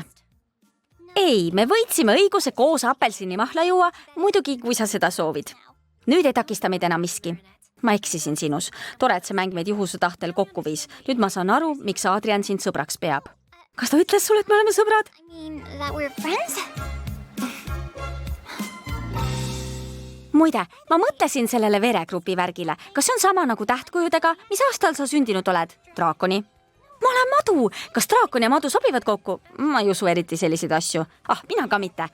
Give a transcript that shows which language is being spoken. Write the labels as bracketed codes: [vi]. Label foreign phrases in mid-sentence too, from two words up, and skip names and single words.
[et] Ei, me võitsime õiguse koos apelsinimahla juua, muidugi kui sa seda soovid. Nüüd ei takista meid enam miski. Ma eksisin sinus. Tore, et see mäng meid juhuse tahtel kokku viis. Nüüd ma saan aru, miks Adrian sind sõbraks peab. Kas ta ütles sulle, et me oleme sõbrad? [en] I mean, that we're friends? [et] Muide, ma mõtlesin sellele veregrupi värgile. Kas see on sama nagu tähtkujudega? Mis aastal sa sündinud oled? Draakoni. Ma olen Madu. Kas draakon ja Madu sobivad kokku? Ma ei usu eriti selliseid asju. Mina ka mitte.